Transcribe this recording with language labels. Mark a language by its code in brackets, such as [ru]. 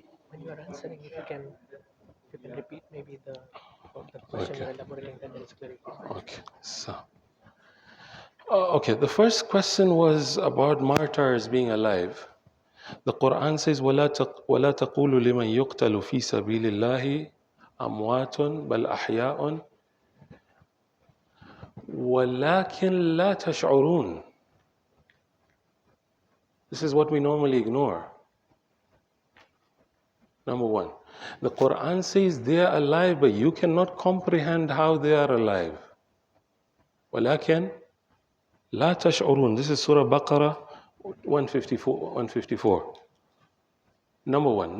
[en] When you are answering, if you can repeat maybe the question Okay. you're elaborating, then there is clarity. Okay. So. Okay. The first question was about martyrs being alive. The Quran says, [ar] وَلَا تَقُولُوا لِمَنْ يُقْتَلُ فِي سَبِيلِ اللَّهِ أَمْوَاتٌ بَلْ أَحْيَاءٌ وَلَكِنْ لَا تَشْعُرُونَ. [en] This is what we normally ignore. Number one, the Quran says they are alive, but you cannot comprehend how they are alive. [ar] وَلَكِنْ لَا تَشْعُرُونَ. [en] This is Surah Baqarah 154. Number one.